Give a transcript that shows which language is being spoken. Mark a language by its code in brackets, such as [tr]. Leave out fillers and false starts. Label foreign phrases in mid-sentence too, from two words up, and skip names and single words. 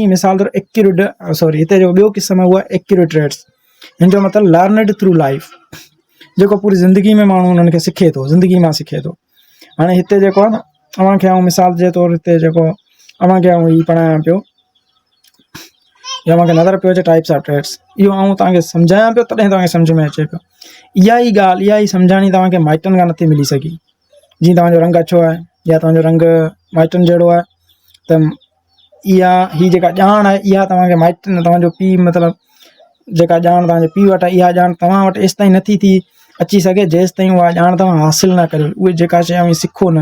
[sd] मिसाल तौरु एक्यूरेट, सॉरी, हिते जो ॿियो क़िस्म आहे उहा [en] accurate traits. [sd] हिन जो मतिलबु [en] learned through life, [sd] जेको पूरी ज़िंदगी में माण्हू उन्हनि खे सिखे थो, ज़िंदगी मां सिखे थो। हाणे हिते जेको आहे न, अव्हांखे आउं मिसाल जे तौरु हिते जेको अव्हांखे आउं हीउ पढ़ायां पियो या मूंखे नज़र पियो अचे [en] types of trades, [sd] इहो आउं तव्हांखे सम्झायां पियो तॾहिं तव्हांखे सम्झ में अचे पियो। इहा ई ॻाल्हि, इहा ई सम्झाणी तव्हांखे माइटनि खां नथी मिली सघी। जीअं तव्हांजो रंग अछो आहे या तव्हांजो रंग माइटनि जहिड़ो आहे, त हीअ जेका ॼाण आहे इहा तव्हांखे माइटनि, तव्हांजो पीउ मतिलबु जेका ॼाण तव्हांजे पीउ वटि आहे, इहा ॼाण तव्हां वटि एसि ताईं नथी थी अची सघे जेसि ताईं उहा ॼाण तव्हां हासिलु न करियो, उहे जेका शइ ऐं सिखो न।